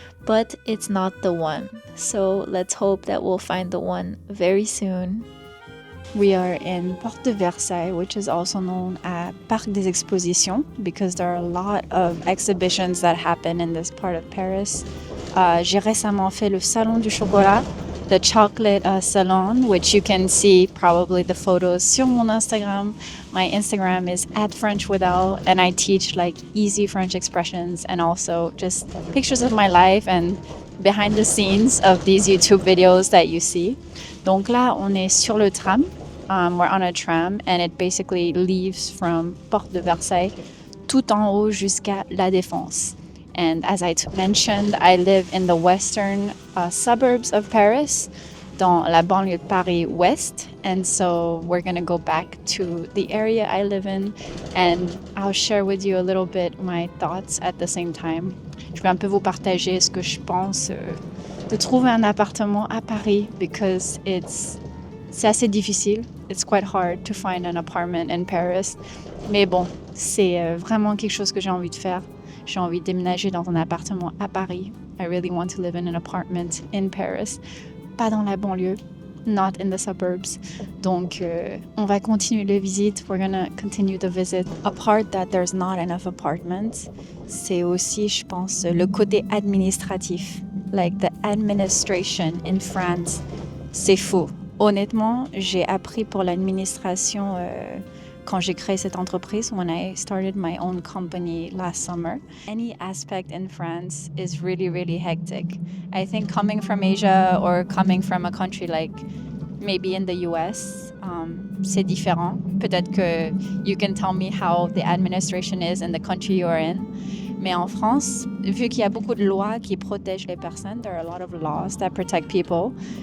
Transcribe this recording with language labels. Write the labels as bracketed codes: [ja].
[en] But it's not the one. So let's hope that we'll find the one very soon. We are in Porte de Versailles, which is also known as Parc des Expositions, because there are a lot of exhibitions that happen in this part of Paris. [fr] J'ai récemment fait [en] le Salon du Chocolat, the chocolate salon, which you can see probably the photos [fr] sur mon Instagram. [en] My Instagram is @FrenchWithElle, and I teach like easy French expressions and also just pictures of my life and behind the scenes of these YouTube videos that you see. [fr] Donc là, on est sur le tram. [en] We're on a tram and it basically leaves from Porte de Versailles [fr] tout en haut jusqu'à La Défense. [en] And as I mentioned, I live in the western suburbs of Paris, [fr] dans la banlieue de Paris Ouest. [en] And so we're going to go back to the area I live in and I'll share with you a little bit my thoughts at the same time. [fr] Je vais un peu vous partager ce que je pense de trouver un appartement à Paris because c'est assez difficile. [en] It's quite hard to find an apartment in Paris. [fr] Mais bon, c'est vraiment quelque chose que j'ai envie de faire. J'ai envie de déménager dans un appartement à Paris. [en] I really want to live in an apartment in Paris. [fr] Pas dans la banlieue. [en] Not in the suburbs. [fr] Donc, on va continuer la visite. [en] We're gonna continue the visit. A part that there's not enough apartments, [fr] c'est aussi, je pense, le côté administratif. [en] Like the administration in France, [fr] c'est fou. Honnêtement, j'ai appris pour l'administration quand j'ai créé cette entreprise, [en] when I started my own company last summer. Any aspect in France is really, really hectic. I think coming from Asia or coming from a country like maybe in the US, [fr] c'est différent. Peut-être que [en] you can tell me how the administration is in the country you're in. [fr] Mais en France, vu qu'il y a beaucoup de lois qui protègent les personnes, [en] there are a lot of laws that protect people.